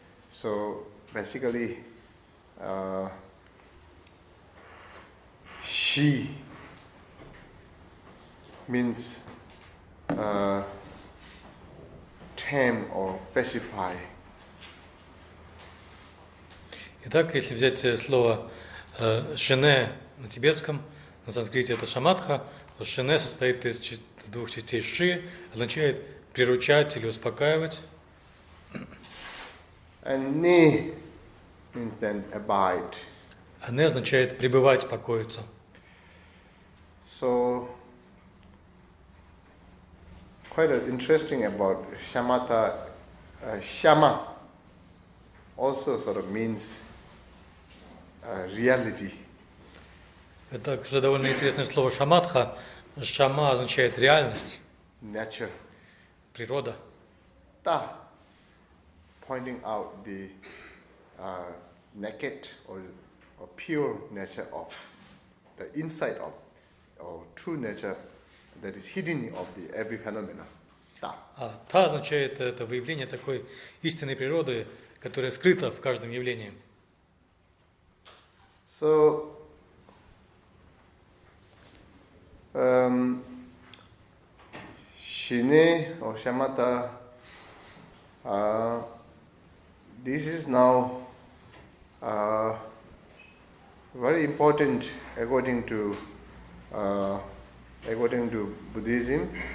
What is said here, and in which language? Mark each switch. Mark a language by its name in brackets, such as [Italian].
[English] So, basically, she means tame or pacify. [Russian] Итак, если взять слово Шине на тибетском, на санскрите это Шаматха, то Шине состоит из двух частей Ши, означает приручать или успокаивать. [English] And Ne means then abide. [Russian] А Не означает пребывать, покоиться. [English] So, quite interesting about Shamatha. Shama also sort of means reality. [Russian] Это также довольно интересное слово Шаматха. Шама означает реальность, [English] Nature. [Russian] природа. [English] Ta, pointing out the naked or pure nature of the inside of or true nature that is hidden of the every phenomena. Ta. [Russian] А Та означает это выявление такой истинной природы, которая скрыта в каждом явлении. [English] So, Shine or Shamatha, this is now very important according to Buddhism,